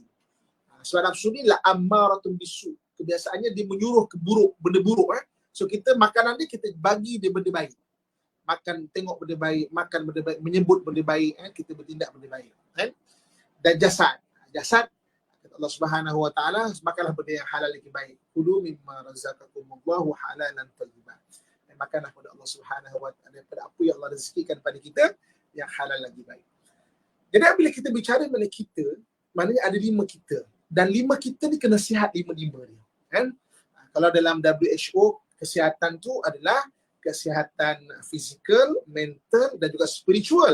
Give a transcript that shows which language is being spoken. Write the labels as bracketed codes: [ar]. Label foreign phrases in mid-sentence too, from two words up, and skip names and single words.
[ms] Sebab nafsu ni la [ar] ammaratun bisu, [ms] kebiasaannya dia menyuruh ke buruk, benda buruk. So kita makanan dia kita bagi dia benda baik. Makan, tengok benda baik, makan benda baik, menyebut benda baik, kita bertindak benda baik. Dan jasad [ar] Allah Subhanahu Wa Taala, [ms] makanlah benda yang halal lagi baik. [ar] Kulu mimma razaqakumullahu halalan thayyiban. [ms] Makanlah pada [ar] Allah Subhanahu Wa Taala [ms] daripada apa yang Allah rezekikan pada kita yang halal lagi baik. Jadi bila kita bicara mengenai kita, maknanya ada 5 kita. Dan 5 kita ni kena sihat 5-5 ni. Kalau dalam WHO, kesihatan tu adalah kesihatan fizikal, mental dan juga spiritual.